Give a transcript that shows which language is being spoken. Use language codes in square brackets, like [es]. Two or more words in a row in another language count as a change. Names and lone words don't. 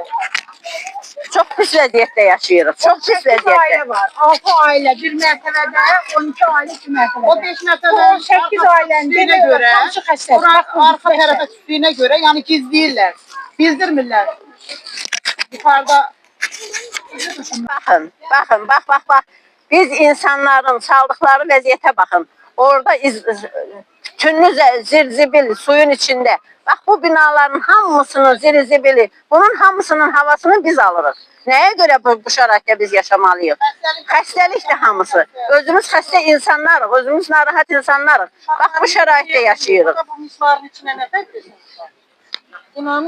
[az] Çox pis vəziyyətdə yaşayırıq. Çox pis vəziyyətdə. 6 ailə bir mərtəbədə, 12 ailə 2 mərtəbədə. O 5 mərtəbənin 8 ailənin görə, hamısı xəstədir. arxa tərəfə düşdüyünə görə, yəni gizləyirlər, bildirmirlər. Yuxarıda [tr] Bakın, bakın, bak. Biz insanların çaldıkları vəziyyətə bakın. Orada tünnü zirzibil suyun içinde. [az] Bak bu binaların hamısının zirzibili, bunun hamısının havasını biz alırıq. Nəyə görə bu şəraitdə biz yaşamalıyıq? Xəstəlikdir hamısı. Özümüz xəstə insanlarıq, özümüz narahat insanlarıq. Bak bu şəraitdə yaşayırıq. Bu mismarın içine ne təklifiniz var? Binanın